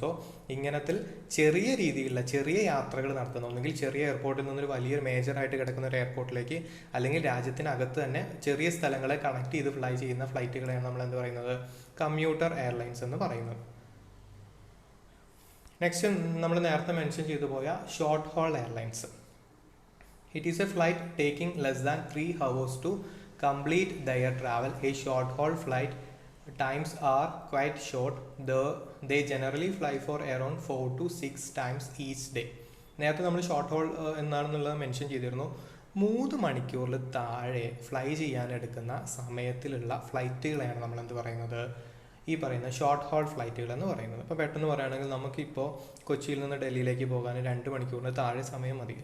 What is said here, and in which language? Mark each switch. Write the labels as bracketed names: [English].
[Malayalam] So ഇങ്ങനത്തിൽ ചെറിയ രീതിയിലുള്ള ചെറിയ യാത്രകൾ നടത്തുന്ന, ഒന്നുകിൽ ചെറിയ എയർപോർട്ടിൽ നിന്നൊരു വലിയൊരു മേജറായിട്ട് കിടക്കുന്ന ഒരു എയർപോർട്ടിലേക്ക് അല്ലെങ്കിൽ രാജ്യത്തിനകത്ത് തന്നെ ചെറിയ സ്ഥലങ്ങളെ കണക്ട് ചെയ്ത് ഫ്ലൈ ചെയ്യുന്ന ഫ്ലൈറ്റുകളെയാണ് നമ്മൾ എന്ത് പറയുന്നത്, കമ്മ്യൂട്ടർ എയർലൈൻസ് എന്ന് പറയുന്നത്. നെക്സ്റ്റ് നമ്മൾ നേരത്തെ മെൻഷൻ ചെയ്തു പോയ short whole airlines. [English] It is a flight taking less than 3 hours to complete their travel. A short haul flight times are quite short. They generally fly for around 4 to 6 times each day. [Malayalam] നേരത്തെ നമ്മൾ short whole എന്താണെന്നുള്ളത് mention ചെയ്തിരുന്നു. 3 മണിക്കൂറിൽ താഴെ fly ചെയ്യാനെടുക്കുന്ന സമയത്തിലുള്ള ഫ്ലൈറ്റുകളെയാണ് നമ്മൾ എന്ത് പറയുന്നത്, ഈ പറയുന്ന ഷോർട്ട് ഹോൾ ഫ്ലൈറ്റുകൾ എന്ന് പറയുന്നത്. ഇപ്പോൾ പെട്ടെന്ന് പറയുകയാണെങ്കിൽ നമുക്കിപ്പോൾ കൊച്ചിയിൽ നിന്ന് ഡൽഹിയിലേക്ക് പോകാൻ 2 മണിക്കൂറിന് താഴെ സമയം മതി.